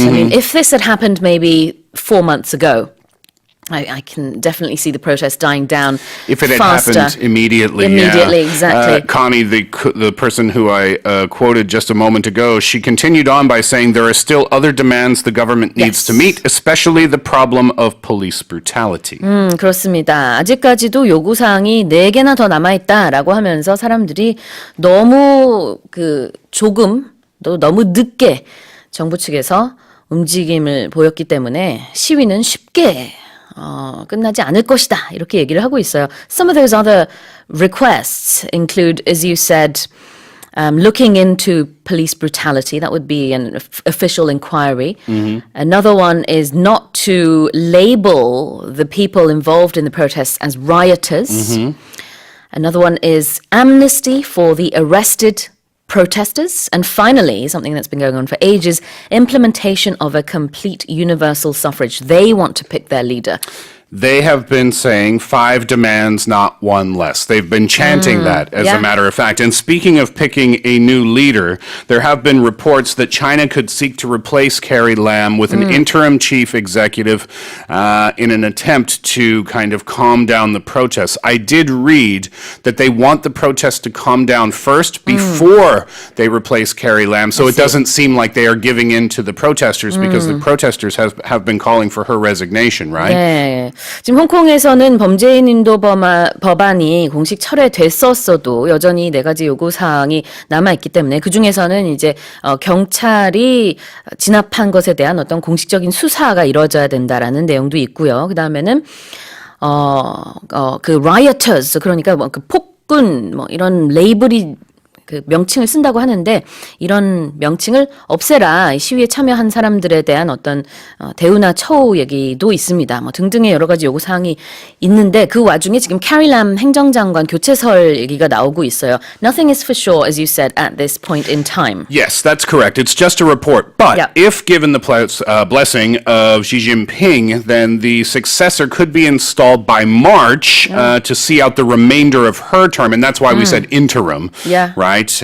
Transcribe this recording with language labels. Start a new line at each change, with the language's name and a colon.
English: I mean, if this had happened maybe 4 months ago, I can definitely see the protest dying down If it had faster. happened immediately. Exactly. Connie, the person who I quoted just a moment ago, she continued on by saying there are still other demands the government needs to meet, especially the problem of police brutality.
Korean: 그렇습니다. 아직까지도 요구사항이 4개나 더 남아있다라고 하면서 사람들이 너무 너무 늦게 정부 측에서 움직임을 보였기 때문에 시위는 쉽게 끝나지 않을 것이다. 이렇게 얘기를 하고 있어요.
English: Some of those other requests include, as you said, looking into police brutality. That would be an official inquiry. Another one is not to label the people involved in the protests as rioters. Another one is amnesty for the arrested protesters. And finally, something that's been going on for ages, implementation of a complete universal suffrage. They want to pick their leader. they have been saying 5 demands, not 1 less. They've been chanting that, as a matter of fact. And speaking of picking a new leader, there have been reports that China could seek to replace Carrie Lam with an interim chief executive in an attempt to kind of calm down the protests. I did read that they want the protests to calm down first before they replace Carrie Lam, so it doesn't seem like they are giving in to the protesters because the protesters have been calling for her resignation, right?
Korean: 네. 지금 홍콩에서는 범죄인 인도 법안이 공식 철회됐었어도 여전히 4가지 요구사항이 남아있기 때문에 그중에서는 이제 경찰이 진압한 것에 대한 어떤 공식적인 수사가 이루어져야 된다라는 내용도 있고요. 그다음에는 그 rioters, 그러니까 그 폭군 이런 레이블이 그 명칭을 쓴다고 하는데 이런 명칭을 없애라. 시위에 참여한 사람들에 대한 어떤 대우나 처우 얘기도 있습니다. 등등의 여러 가지 요구 사항이 있는데 그 와중에 지금 캐리 람 행정장관 교체설 얘기가 나오고 있어요.
English: Nothing is for sure, as you said, at this point in time. Yes, that's correct. It's just a report. But if given the blessing of Xi Jinping, then the successor could be installed by March to see out the remainder of her term. And that's why we said interim, right?